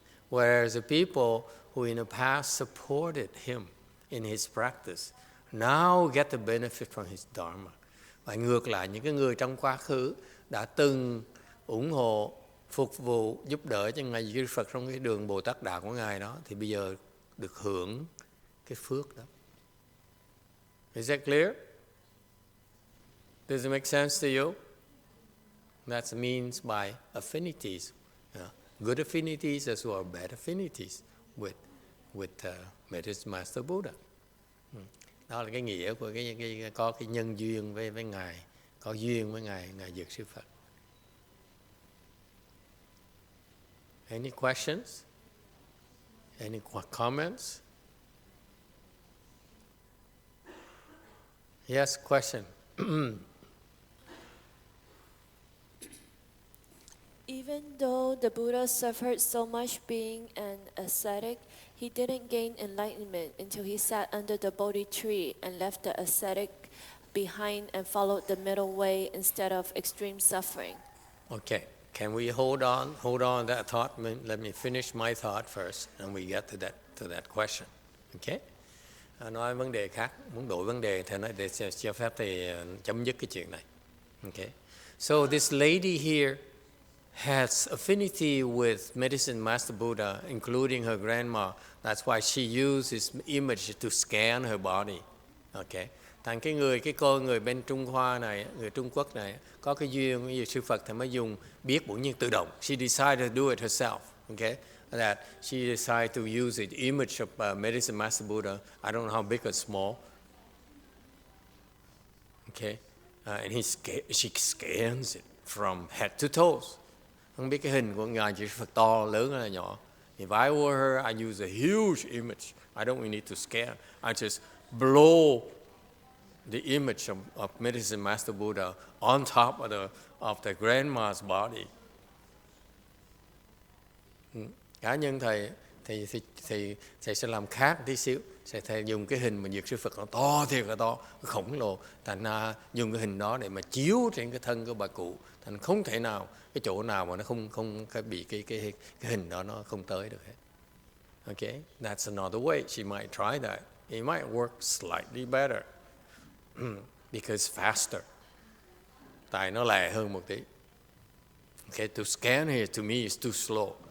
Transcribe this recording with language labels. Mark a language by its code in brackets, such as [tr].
[en] Whereas the people who in the past supported him in his practice now get the benefit from his Dharma. [vi] Và ngược lại, những cái người trong quá khứ đã từng ủng hộ, phục vụ, giúp đỡ cho Ngài Dược Sư Phật trong cái đường Bồ Tát Đạo của Ngài đó, thì bây giờ được hưởng cái phước đó. [en] Is that clear? Does it make sense to you? That means by affinities, good affinities as well as bad affinities with Medicine Master Buddha. [vi] Đó là cái nghĩa của có cái nhân duyên với Ngài, có duyên với Ngài Dược Sư Phật. [en] Any questions? Any comments? Yes, question. Even though the Buddha suffered so much being an ascetic, he didn't gain enlightenment until he sat under the Bodhi tree and left the ascetic behind and followed the middle way instead of extreme suffering. Okay, can we hold on that thought? Let me finish my thought first, and we get to that question. Okay? [vi] Nói vấn đề khác, muốn đổi vấn đề thì nói để cho phép thì chấm dứt cái chuyện này. [en] Okay? So this lady here has affinity with Medicine Master Buddha, including her grandma. That's why she used his image to scan her body. Okay. [vi] Thành cái người bên Trung Hoa này, người Trung Quốc này, có cái duyên với Sư Phật thì mới dùng biết bổn nhiên tự động. [en] She decided to do it herself. Okay. That she decided to use the image of Medicine Master Buddha. I don't know how big or small. Okay. And she scans it from head to toes. [vi] Không biết cái hình của Ngài Dược Sư Phật to, lớn hay là nhỏ. [en] If I were her, I use a huge image. I don't need to scan. I just blow the image of Medicine Master Buddha on top of the grandma's body. [vi] Cá nhân thầy thì sẽ làm khác tí xíu. Thầy dùng cái hình mà Dược Sư Phật nó to thiệt là to, khổng lồ. Thành ra dùng cái hình đó để mà chiếu trên cái thân của bà cụ. Thành không thể nào, cái chỗ nào mà nó không bị cái hình đó nó không tới được hết. [en] Okay, that's another way. She might try that. It might work slightly better because faster. [vi] Tại nó lẹ hơn một tí. [en] Okay, to scan here to me is too slow.